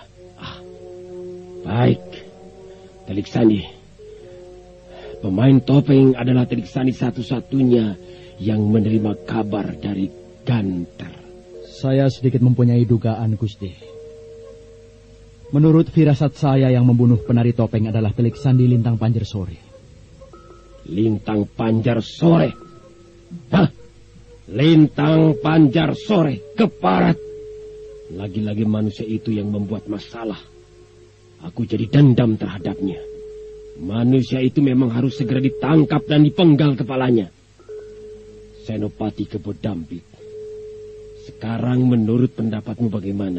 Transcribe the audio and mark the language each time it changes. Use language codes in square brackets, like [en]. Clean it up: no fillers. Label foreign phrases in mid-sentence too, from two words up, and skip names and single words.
[id] Baik. Telik sandi. Pemain topeng adalah Telik Sandi satu-satunya yang menerima kabar dari Ganter. Saya sedikit mempunyai dugaan, Gusti. Menurut firasat saya yang membunuh penari topeng adalah Telik Sandi Lintang Panjar Sore. Lintang Panjar Sore? Lintang Panjar Sore, keparat. Lagi-lagi manusia itu yang membuat masalah. Aku jadi dendam terhadapnya. Manusia itu memang harus segera ditangkap dan dipenggal kepalanya. Senopati Kebo Dampit, sekarang menurut pendapatmu bagaimana?